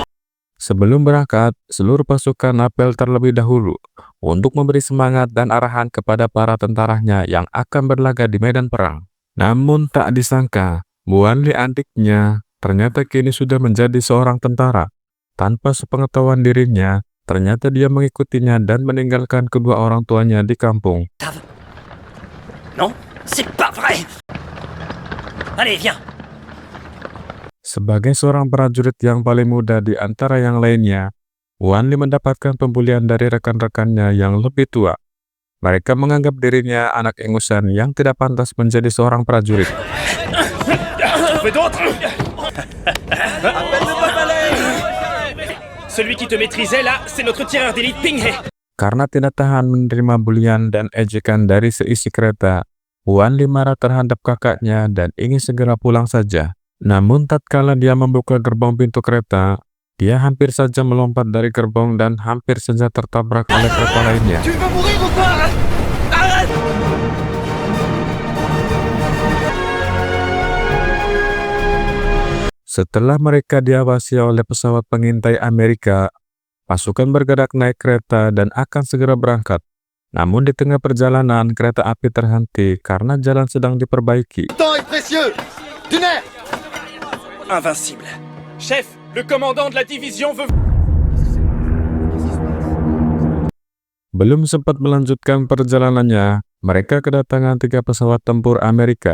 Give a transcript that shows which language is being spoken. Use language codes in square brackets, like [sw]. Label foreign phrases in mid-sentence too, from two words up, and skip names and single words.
[id] Sebelum berangkat, seluruh pasukan apel terlebih dahulu untuk memberi semangat dan arahan kepada para tentaranya yang akan berlaga di medan perang. Namun tak disangka, Buan Li adiknya ternyata kini sudah menjadi seorang tentara. Tanpa sepengetahuan dirinya, ternyata dia mengikutinya dan meninggalkan kedua orang tuanya di kampung. [fr] non, c'est pas vrai. Allez, viens. [id] Sebagai seorang prajurit yang paling muda di antara yang lainnya, Wan Li mendapatkan pembulian dari rekan-rekannya yang lebih tua. Mereka menganggap dirinya anak ingusan yang tidak pantas menjadi seorang prajurit. [fr] Celui qui te maîtrisait là, c'est notre tireur d'élite Ping He. [id] Karena tidak tahan menerima bulian dan ejekan dari seisi kereta, Wan Li marah terhadap kakaknya dan ingin segera pulang saja. Namun tatkala dia membuka gerbong pintu kereta, dia hampir saja melompat dari gerbong dan hampir saja tertabrak oleh kereta lainnya. [fr] Tu veux mourir ou quoi? Arrête! [id] Setelah mereka diawasi oleh pesawat pengintai Amerika, Pasukan bergerak naik kereta dan akan segera berangkat. Namun di tengah perjalanan, kereta api terhenti karena jalan sedang diperbaiki. [fr] Invincible. Chef, le commandant de la division veut... [id] Belum sempat melanjutkan perjalanannya, mereka kedatangan 3 pesawat tempur Amerika.